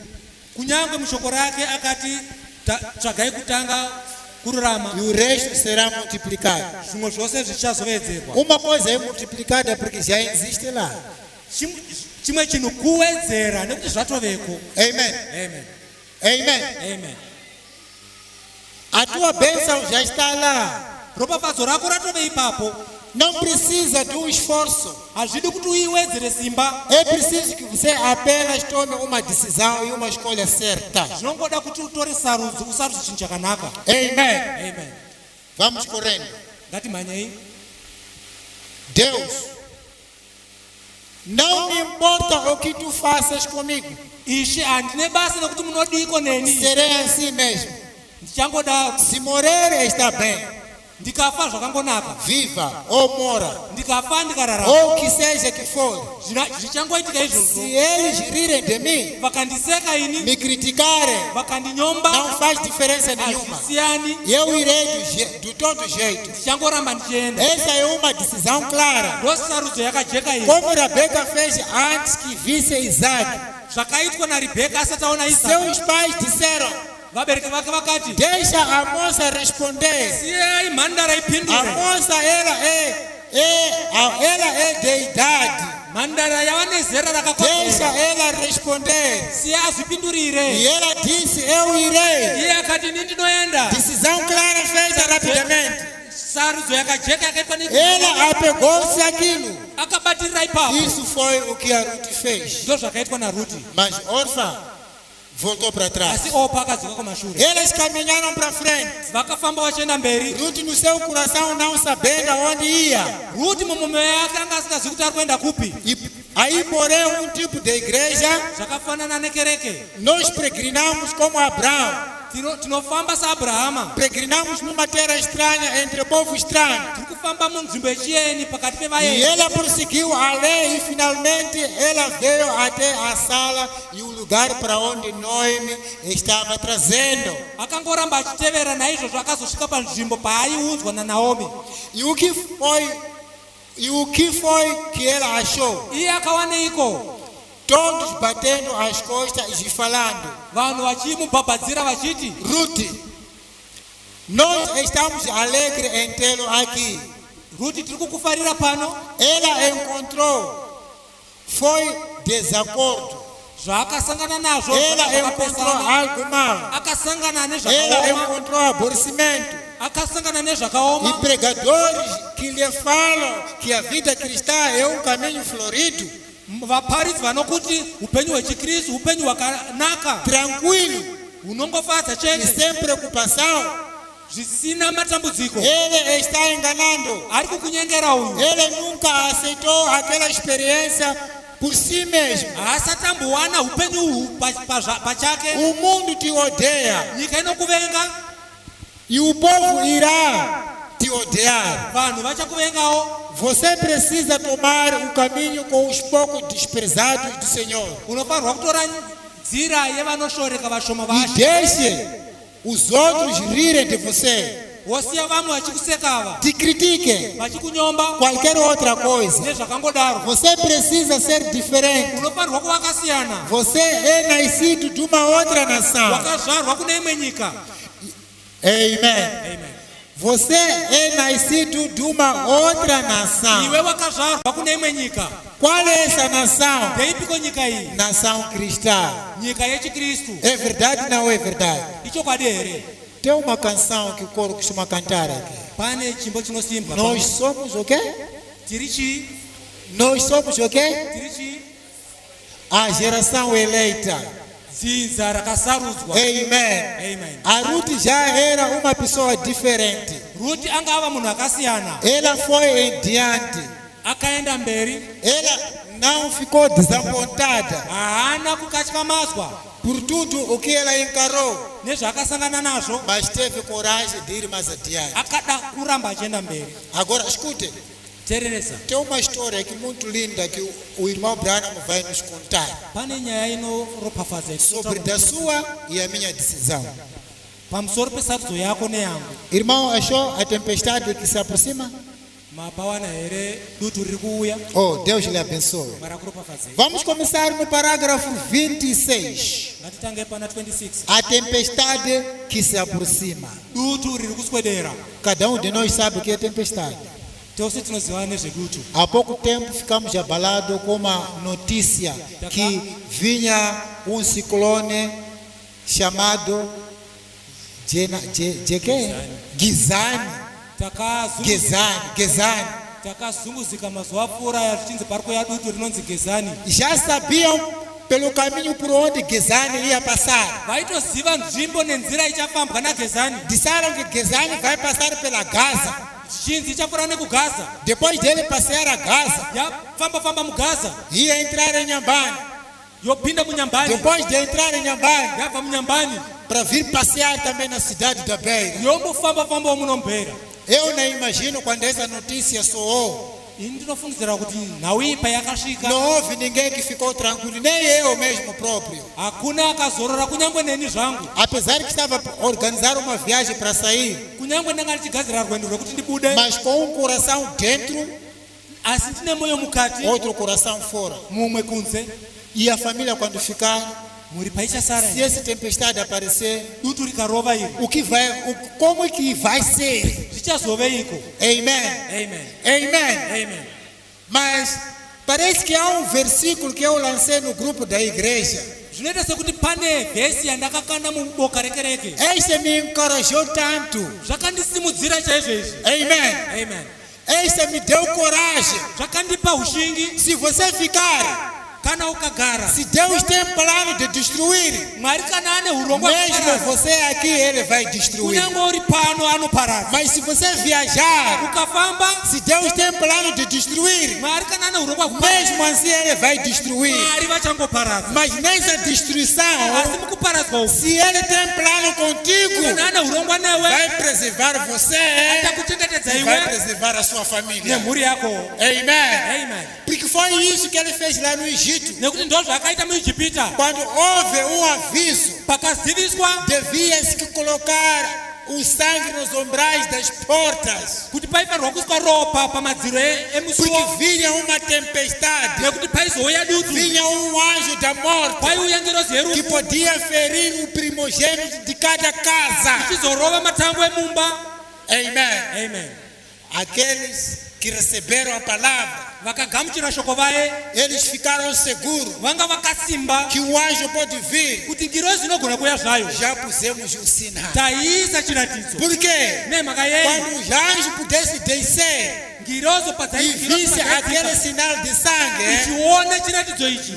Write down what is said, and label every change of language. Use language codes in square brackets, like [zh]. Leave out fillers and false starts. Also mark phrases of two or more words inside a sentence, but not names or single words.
[pt] E o resto será multiplicado. Uma coisa é multiplicada porque já existe lá. Amém. A tua bênção já está lá. [sn] ropafadzo rako ratove ipapo. [pt] Não precisa de um esforço. [sn] Hazvidi kuti uiwedzere simba. [pt] É preciso que você apenas tome uma decisão e uma escolha certa. [sn] Zvinongoda kuti utore sarudzo, usarudze chinhu chakanaka. [pt] Amen. [sn] Amen. [pt] Vamos correndo. [sn] Ngatimhanyei. [pt] Deus, não me importa o que tu faças comigo. [sn] Ishe handine basa nokuti munodiko neni. [pt] Serei assim mesmo. [sn] Ndichangoda. [pt] Se morrer está bem. [sn] Ndikafa zvakangonaka. [pt] Viva ou mora. [sn] Ndikafa ndikararama. [pt] Ou que seja que for. [sn] Zvichangoitika izvozvo. [pt] Se eles rirem de mim, [sn] vakandiseka ini, [pt] me criticarem, [sn] vakandinyomba, [pt] não faz diferença nenhuma. [sn] hazvisiyani. [pt] Eu irei do todo jeito. [sn] Ndichangoramba ndichienda. [pt] Essa é uma decisão clara. [sn] Ndosarudzo yakajeka iyi. [pt] Como Rebeca fez antes que visse Isaac. [sn] Zvakaitwa naRibheka asati aona Isaka. [pt] Seus pais disseram: [sn] vabereki vake vakati, [pt] deixa a moça responder. [sn] siyai mhandara [pt] A [sn] ipindure. [pt] moça ela é de idade. [sn] Mhandara yava nezera [pt] Deixa [sn] rakakodzera. [pt] ela responder. [sn] Siya [pt] E [sn] azvipindurire. [pt] ela disse: eu irei. [sn] Iye akati ini ndinoenda. [pt] Decisão clara feita rapidamente. [sn] Sarudzo yakajeka yakaitwa [pt] Ela apegou-se àquilo. [sn] akabatirira ipapo. [pt] Isso foi o que a Ruth fez. [sn] Ndo zvakaitwa naRuti. [pt] Mas Orfa voltou para trás. [sn] Asi opa akadzoka kumashure. [pt] Eles caminharam para frente. [sn] Vakafamba vachienda mberi. [pt] Ruth no seu coração não sabendo aonde ia. [sn] Ruti mumwoyo yake anga asingazivi kuti ari kuenda kupi. [pt] E aí, porém, um tipo de igreja, [sn] Zvakafanana nekereke. [pt] nós peregrinamos como Abraão. [sn] Tinofamba saAbrahama. [pt] Peregrinamos numa terra estranha, entre povo estranho. [sn] Tiri kufamba munzvimbo yechiyeni pakati [pt] E [sn] pevaeni. [pt] ela prosseguiu a lei e finalmente ela veio até a sala e o lugar para onde Noemi estava trazendo. [sn] Akangoramba achitevera naizvozvo akazosvika panzvimbo paaiudzwa naNaomi. [pt] E o que foi que ela achou? [sn] Iye akawaneiko? [pt] Todos batendo as costas e falando: [sn] Vanhu vachimubhabhadzira vachiti, [pt] Ruth, nós estamos alegres em tê-lo aqui. [sn] Ruti tiri kukufarira pano. [pt] Ela encontrou, foi desacordo. [sn] Zvaakasangana nazvo. [pt] Ela encontrou algo mal. [sn] Akasangana [pt] Ela [sn] nezvakaoma. [pt] encontrou aborrecimento. [sn] Akasangana [pt] E [sn] nezvakaoma. [pt] pregadores que lhe falam que a vida cristã é um caminho florido, [sn] Vaparidzi vanokuti upenyu hwechikristu upenyu hwakanaka [pt] tranquilo [sn] hunongofadza [pt] e [sn] chete [pt] sem preocupação. [sn] zvisina matambudziko. [pt] Ele está enganando. [sn] Ari kukunyengera uyu. [pt] Ele nunca aceitou aquela experiência por si mesmo. [sn] Haasati ambowana upenyu uhu pachake. [pt] O mundo te odeia [sn] Nyika inokuvenga. [pt] e o povo irá te odiar. [sn] Vanhu vachakuvengawo. [pt] Você precisa tomar um caminho com os poucos desprezados do Senhor. [sn] Unofanirwa kutora nzira yevanoshoreka vashoma [pt] E [sn] vashe. [pt] deixe os outros rirem de você. [sn] Wosiya vamwe vachikusekava. [pt] Te critiquem. [sn] Vachikunyomba. [pt] Qualquer outra coisa. [sn] Nezvakangodaro. [pt] Você precisa ser diferente. [sn] Unofanirwa kuva wakasiyana. [pt] Você é nascido de uma outra nação. [sn] Wakazvarwa kune imwe nyika. [pt] Amen. [sn] Amen. [pt] Você é nascido de uma outra nação. [sn] Iwe wakazvarwa kune imwe nyika. [pt] Qual é essa nação? [sn] Ndeipiko nyika iyi? [pt] Nação cristã. [sn] Nyika yechikristu. [pt] É verdade ou não é verdade? [sn] Ichokwadi here? [pt] Tem uma canção que o coro costuma cantar aqui. [sn] Pane chimbo chinosimba. [pt] Nós somos o quê? [sn] Tiri chii? [pt] Nós somos o quê? [sn] Tiri chii? [pt] A geração eleita. [sn] Dzinza rakasarudzwa. [pt] Amen. [sn] Amen. [pt] A Ruth já era uma pessoa diferente. [sn] Ruti anga ava munhu akasiyana. [pt] Ela foi em diante. [sn] Akaenda mberi. [pt] Ela não ficou desapontada [sn] Haana kukatyamadzwa [pt] por tudo o que ela encarou, [sn] nezvaakasangana nazvo. [pt] mas teve coragem de ir mais adiante. [sn] Akada kuramba achienda mberi. [pt] Agora, escute, [sn] Teereresa. [pt] tem uma história aqui muito linda que o irmão Branham vai nos contar [sn] Pane nyaya inoropafadza [pt] sobre da sua e a minha decisão. [sn] pamusoro pesarudzo yako neyangu. [pt] Irmão, achou a tempestade que se aproxima? [sn] Mapawana here dutu riri kuuya. [pt] Oh, Deus lhe abençoe. [sn] Marakuropafadzei. [pt] Vamos começar no parágrafo 26. [sn] Ngatitange pana 26. [pt] A tempestade que se aproxima. [sn] Dutu riri kuswedera. [pt] Cada um de nós sabe o que é tempestade. [sn] Tose tinoziva nezvedutu. [pt] Há pouco tempo ficamos abalados com uma notícia que vinha um ciclone chamado Gizani. [sn] Gezani. Takazunguzika mazuva apfuura yachinzi pariko yadutu rinonzi Gezani. [pt] Já sabiam pelo caminho por onde Gezani ia passar. [sn] Vaitoziva nzvimbo nenzira ichafambwa naGezani. [pt] Disseram que Gezani vai passar pela Gaza. [sn] Chinzi ichapfuura nekuGaza. [pt] Depois dele passear a Gaza, [sn] yafamba muGaza. [pt] ia entrar em Nhambane. [sn] Yopinda muNhambane. [pt] Depois de entrar em Nhambane, [sn] yabva muNhambane. [pt] para vir passear também na cidade da Beira. [sn] Yombofamba muno muBeira. [pt] Eu nem imagino quando essa notícia soou. [sn] Ndinofungidzira kuti nhau iyi payakasvika, [pt] Não houve ninguém que ficou tranquilo, nem eu mesmo próprio. [sn] hakuna akazorora, kunyangwe neni zvangu. [pt] Apesar que estava a organizar uma viagem para sair, [sn] Kunyangwe ndanga ndichigadzira rwendo rwekuti ndibude, [pt] mas com um coração dentro, [sn] asi ndine moyo mukati, [pt] outro coração fora. [sn] mumwe kunze. [pt] E a família quando ficar, [sn] Muri paichasara, [pt] se essa tempestade aparecer, [sn] dutu rikarova iri, [pt] como é que vai ser? [sn] zvichazoveiko? [pt] Amen. [sn] Amen. [pt] Amen. [sn] Amen. [pt] Mas parece que há um versículo que eu lancei no grupo da igreja. [sn] Zvinoita sekuti pane vhesi yandakakanda muboka rekereke. [pt] Este me encorajou tanto. [sn] Zvakandisimudzira chaizvo izvi. [pt] Amen. [sn] Amen. [pt] Este me deu coragem. [sn] Zvakandipa ushingi. [pt] Se você ficar, [sn] Kana ukagara, [pt] se Deus tem plano de destruir, [sn] Mwari kana ane urongwa [pt] mesmo [sn] kuparadza, [pt] você aqui, Ele vai destruir. [sn] kunyangwe uri pano anoparadza. [pt] Mas se você viajar, [sn] Ukafamba, [pt] se Deus tem plano de destruir, [sn] Mwari kana ane urongwa kuparadza, [pt] mesmo assim Ele vai destruir. [sn] Mwari vachangoparadza. [pt] Mas nessa destruição, [sn] Asi mukuparadzwa uku, [pt] se Ele tem plano contigo, [sn] kana ane urongwa newe, [pt] vai preservar você [sn] achakuchengetedza [pt] e vai [sn] iwe [pt] preservar a sua família. [sn] nemhuri yako. [pt] Amen. [sn] Amen. [pt] Porque foi isso que Ele fez lá no Egito. [sn] Nekuti ndo zvakaita muIjipita. [pt] Quando houve um aviso, [sn] Pakaziviswa [pt] devia-se que colocar o sangue nos umbrais das portas, [sn] kuti paifanirwa kuiswa ropa pamadziro emusuo, [pt] porque vinha uma tempestade, [sn] nekuti paizouya dutu, [pt] vinha um anjo da morte [sn] paiuya ngerozi [pt] que [sn] yerufu [pt] podia ferir o primogênito de cada casa. [sn] ichizorova matango emumba. [pt] Amen. [sn] Amen. [pt] Aqueles que receberam a palavra, [sn] Vakagamuchira shoko vaye, [pt] eles ficaram seguros [sn] vanga vakasimba [pt] que o anjo pode vir. [sn] kuti ngirozi inogona kuuya zvayo. [pt] Já pusemos o sinal. [sn] Taisa chiratidzo [pt] Por quê? [sn] nemhaka yei, [pt] Quando os anjos pudessem descer [sn] ngirozo [pt] e visse aquele sinal de sangue, [sn] ichione chiratidzo ichi,